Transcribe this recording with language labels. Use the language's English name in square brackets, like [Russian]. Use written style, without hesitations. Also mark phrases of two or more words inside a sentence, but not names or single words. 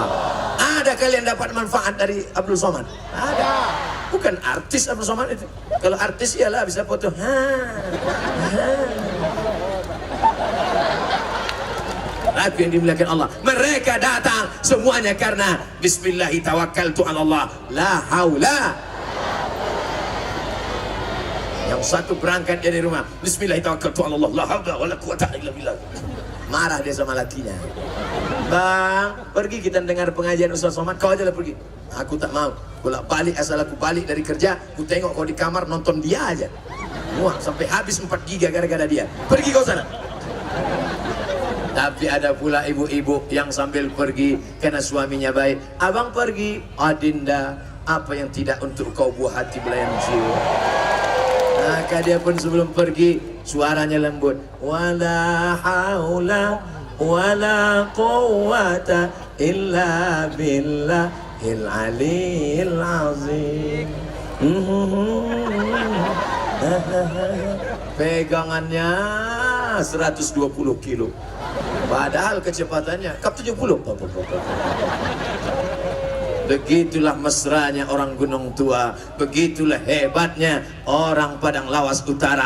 [Indonesian] Ada kalian dapat manfaat dari Abdul Somad? Ada. Bukan artis Abdul Somad itu. Kalau artis ialah bisa foto. Aku yang dimuliakan Allah, mereka datang semuanya karena [Arabic] بسم الله توكلت على الله، لا حول. [Indonesian] Yang satu berangkat dari rumah, [Arabic] بسم الله توكلت على الله، لا حول ولا قوة إلا بالله. [Indonesian] Marah dia sama lakinya. Bang, pergi kita dengar pengajian Ustaz Somad, kau aja lah pergi. Aku tak mau. Bolak balik, asal aku balik dari kerja, aku tengok kau di kamar nonton dia aja. Wah, sampai habis 4 giga gara-gara dia. Pergi kau sana. Tapi ada pula ibu-ibu yang sambil pergi karena suaminya baik. Abang pergi, Adinda, apa yang tidak untuk kau buah hati belayan jiwa. Maka dia pun sebelum pergi, suaranya lembut. [Arabic] ولا حول ولا قوة إلا بالله العلي العظيم. [Indonesian] Pegangannya 120 kilo. Padahal kecepatannya kap 70. Begitulah mesranya orang Gunung Tua, begitulah hebatnya orang Padang Lawas Utara.